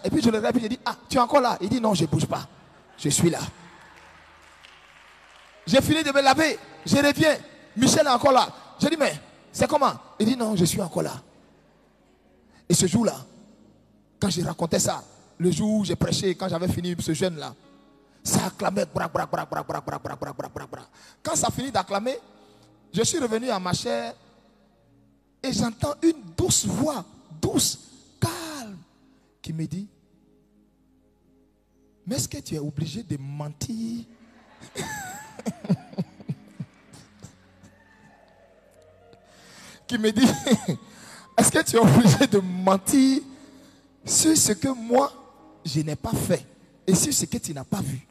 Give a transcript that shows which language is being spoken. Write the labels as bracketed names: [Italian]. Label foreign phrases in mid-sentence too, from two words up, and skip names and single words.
[French] Et puis je le regarde, je dis, ah, tu es encore là? Il dit, non, je ne bouge pas, je suis là. J'ai fini de me laver, je reviens, Michel est encore là. Je dis, mais c'est comment? Il dit, non, je suis encore là. Et ce jour-là, quand j'ai raconté ça, le jour où j'ai prêché, quand j'avais fini ce jeûne-là, ça acclamait, bra, bra, bra, bra, bra, bra, bra, bra, bra, bra, bra. Quand ça finit d'acclamer, je suis revenu à ma chair et j'entends une douce voix, douce, calme, qui me dit, mais est-ce que tu es obligé de mentir? Qui me dit, est-ce que tu es obligé de mentir sur ce que moi, je n'ai pas fait et sur ce que tu n'as pas vu?